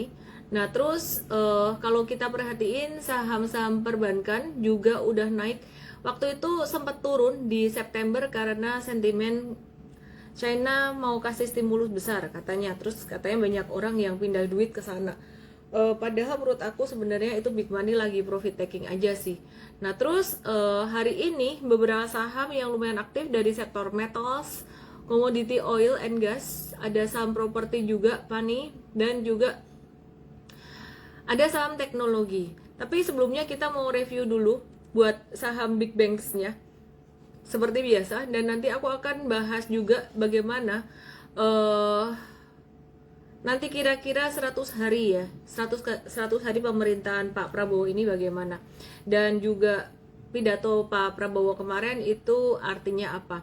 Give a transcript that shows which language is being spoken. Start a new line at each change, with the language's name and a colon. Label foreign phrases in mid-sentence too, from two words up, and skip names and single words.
Indonesian: Nah, terus kalau kita perhatiin saham-saham perbankan juga udah naik. Waktu itu sempat turun di September karena sentimen China mau kasih stimulus besar katanya. Terus katanya banyak orang yang pindah duit ke sana. Padahal menurut aku sebenarnya itu
English: big money
Indonesian: lagi
English: profit taking
Indonesian: aja sih. Nah, terus hari ini beberapa saham yang lumayan aktif dari sektor
English: metals, commodity oil and gas,
Indonesian: ada saham properti juga, Pani, dan juga ada saham teknologi. Tapi sebelumnya kita mau review dulu buat saham
English: big banks-
Indonesian: nya seperti biasa, dan nanti aku akan bahas juga bagaimana nanti kira-kira 100 hari ya, 100 hari pemerintahan Pak Prabowo ini bagaimana, dan juga pidato Pak Prabowo kemarin itu artinya apa.